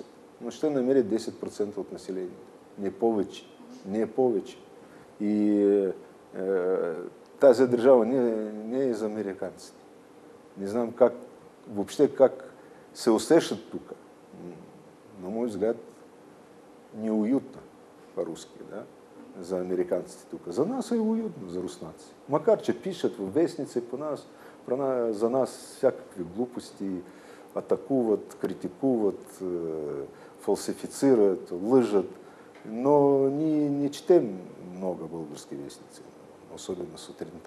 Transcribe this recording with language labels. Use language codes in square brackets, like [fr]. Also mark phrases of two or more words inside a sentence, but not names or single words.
[bg] Но ще намерят 10% от населението. Не повече. Не повече. И тази държава не е за американците. Не знам въобще как се усещат тук. [ru] На мой взгляд, неуютно по-руски, да? [bg] За американците тук. За нас е уютно, за руснаци. Макар, че пишат в вестници за нас всякакви глупости, атакуват, критикуват, фалсифицират, лъжат, но ние не четем много български вестници, особено сутринта.